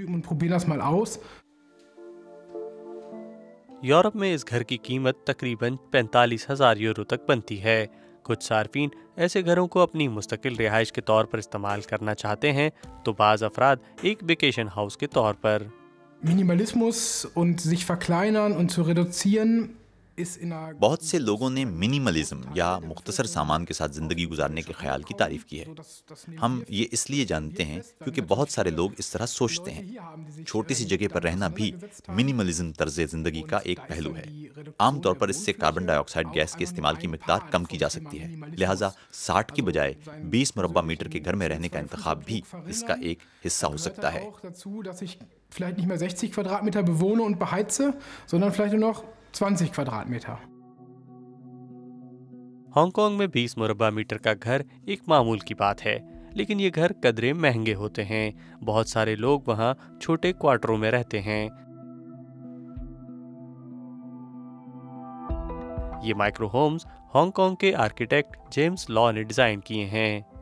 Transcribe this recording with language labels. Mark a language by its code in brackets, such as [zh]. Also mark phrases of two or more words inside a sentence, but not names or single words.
[ur] یورپ میں اس گھر کی قیمت تقریباً 45,000 یورو تک بنتی ہے. کچھ صارفین ایسے گھروں کو اپنی مستقل رہائش کے طور پر استعمال کرنا چاہتے ہیں، تو بعض افراد ایک [en] vacation house [ur] کے طور پر. [de] Minimalismus und sich verkleinern und zu reduzieren ist in einer [ur] بہت سے لوگوں نے منیملزم یا مختصر سامان کے ساتھ زندگی گزارنے کے خیال کی تعریف کی ہے. ہم یہ اس لیے جانتے ہیں کیونکہ بہت سارے لوگ اس طرح سوچتے ہیں. چھوٹی سی جگہ پر رہنا بھی منیملزم طرز زندگی کا ایک پہلو ہے. عام طور پر اس سے [en] carbon dioxide [ur] گیس کے استعمال کی مقدار کم کی جا سکتی ہے. لہٰذا 60 کی بجائے 20 مربع میٹر کے گھر میں رہنے کا انتخاب بھی اس کا ایک حصہ ہو سکتا ہے. [de] vielleicht nicht mehr 60 Quadratmeter bewohne und beheize, sondern vielleicht nur noch 20 Quadratmeter. [ur] ہانگ کانگ میں 20 مربع میٹر کا گھر ایک معمول کی بات ہے، لیکن یہ گھر قدرے مہنگے ہوتے ہیں. بہت سارے لوگ وہاں چھوٹے کوارٹروں میں رہتے ہیں. یہ [en] micro homes [ur] ہانگ کانگ کے آرکیٹیکٹ جیمز لا نے ڈیزائن کیے ہیں.